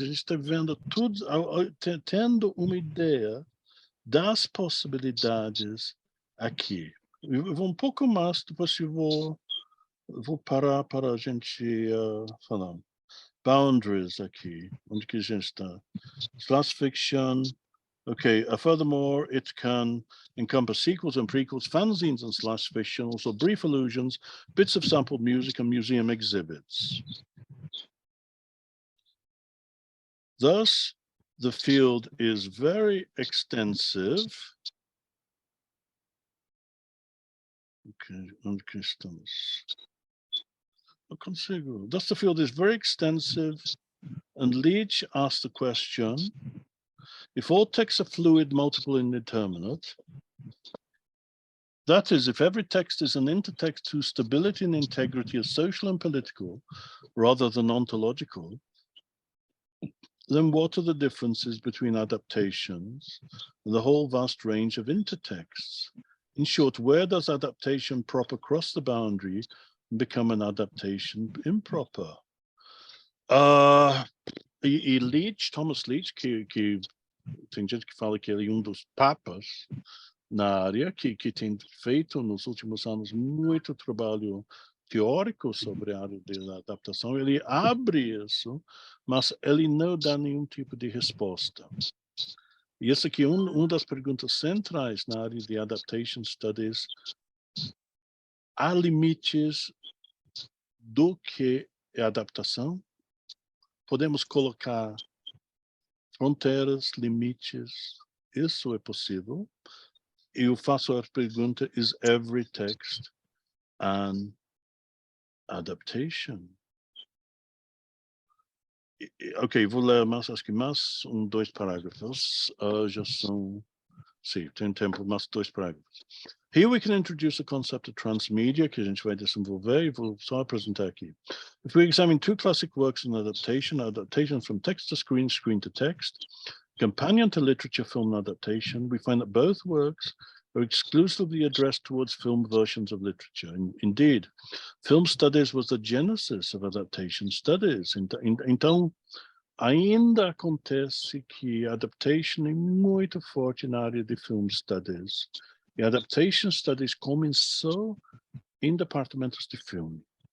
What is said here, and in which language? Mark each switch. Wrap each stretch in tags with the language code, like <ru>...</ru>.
<pt>A gente está vendo tudo, tendo uma ideia das possibilidades aqui. Eu vou um pouco mais, depois eu vou parar para a gente falar. Boundaries aqui, onde que a gente está?</pt> <en>Slash fiction. Okay, furthermore, it can encompass sequels and prequels, fanzines and slash fiction, also brief allusions, bits of sampled music, and museum exhibits. Thus, the field is very extensive.</en> <pt>Okay, onde que estamos? Não consigo.</pt> <en>Thus, the field is very extensive, and Leach asked the question, if all texts are fluid, multiple, and indeterminate, that is, if every text is an intertext whose stability and integrity is social and political rather than ontological, then what are the differences between adaptations and the whole vast range of intertexts? In short, where does adaptation proper cross the boundary and become an adaptation improper?</en> <pt>Leach, Thomas Leach, que tem gente que fala que ele é dos papas na área, que tem feito nos últimos anos muito trabalho teórico sobre a área da adaptação. Ele abre isso, mas ele não dá nenhum tipo de resposta. E essa aqui é uma das perguntas centrais na área de Adaptation Studies. Há limites do que é adaptação? Podemos colocar fronteiras, limites, isso é possível. Eu faço a pergunta,</pt> <en>is every text an adaptation?</en> <pt>Ok, vou ler mais, acho que mais dois parágrafos. Já são, sim, tem tempo, mais dois parágrafos.</pt> <en>Here we can introduce the concept of transmedia,</en> <pt>que a gente vai desenvolver, e vou só apresentar aqui.</pt> <en>If we examine two classic works in adaptation from text to screen, screen to text, companion to literature film adaptation, we find that both works are exclusively addressed towards film versions of literature. Indeed, film studies was the genesis of adaptation studies.</en> <pt>Então, ainda acontece que a adaptation é muito forte na área de film studies. E adaptation studies começou em departamentos de filme.</pt>